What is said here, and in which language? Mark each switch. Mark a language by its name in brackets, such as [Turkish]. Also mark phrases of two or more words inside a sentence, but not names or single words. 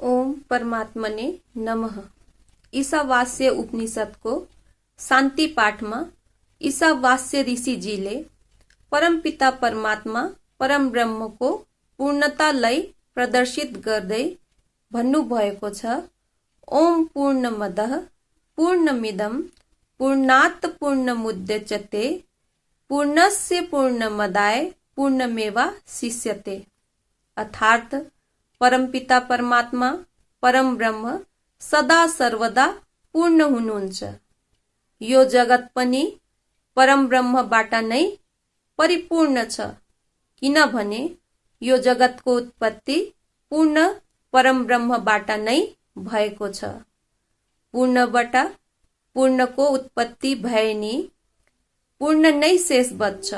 [Sanskrit] ओम परमात्मने नमः। [Hindi] ईशावास्य उपनिषद को शांति पाठ में [Nepali] ईशावास्य ऋषि जी ले परम पिता परमात्मा परम ब्रह्म को पूर्णता लई प्रदर्शित गर्दै भन्नुभएको छ। [Sanskrit] ओम पूर्णमदः पूर्णमिदं पूर्णात् पूर्णमुदच्यते पूर्णस्य पूर्णमदाय पूर्णमेवावशिष्यते। [Nepali] अर्थात परमपिता परमात्मा परम ब्रह्म सदा सर्वदा पूर्ण हुनुहुन्छ। यो जगत पनि परम ब्रह्मबाट नै परिपूर्ण छ, किनभने यो जगतको उत्पत्ति पूर्ण परम ब्रह्मबाट नै भएको छ। पूर्णबाट पूर्णको उत्पत्ति भए नि पूर्ण नै शेष बच्छ।